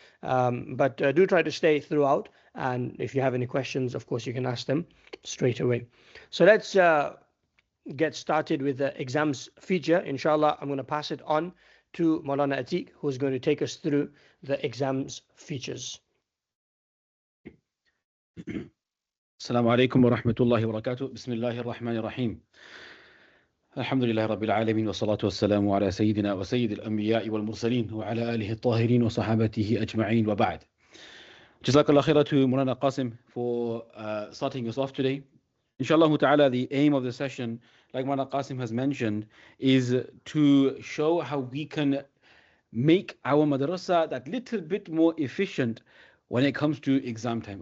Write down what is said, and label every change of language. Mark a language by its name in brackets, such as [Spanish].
[English] But do try to stay throughout. And if you have any questions, of course, you can ask them straight away. So let's get started with the exams feature. Inshallah, I'm going to pass it on to Maulana Atiq, who's going to take us through the exams features. [Arabic] السلام عليكم ورحمة الله وبركاته. بسم الله الرحمن الرحيم. الحمد لله رب العالمين والصلاة والسلام على سيدنا وسيد الأنبياء والمرسلين وعلى آله الطاهرين وصحابته أجمعين وبعد. [English] Jazakallah khairah to Maulana Qasim for starting us off today. Inshallah ta'ala, the aim of the session, like Maulana Qasim has mentioned, is to show how we can make our madrasa that little bit more efficient when it comes to exam time.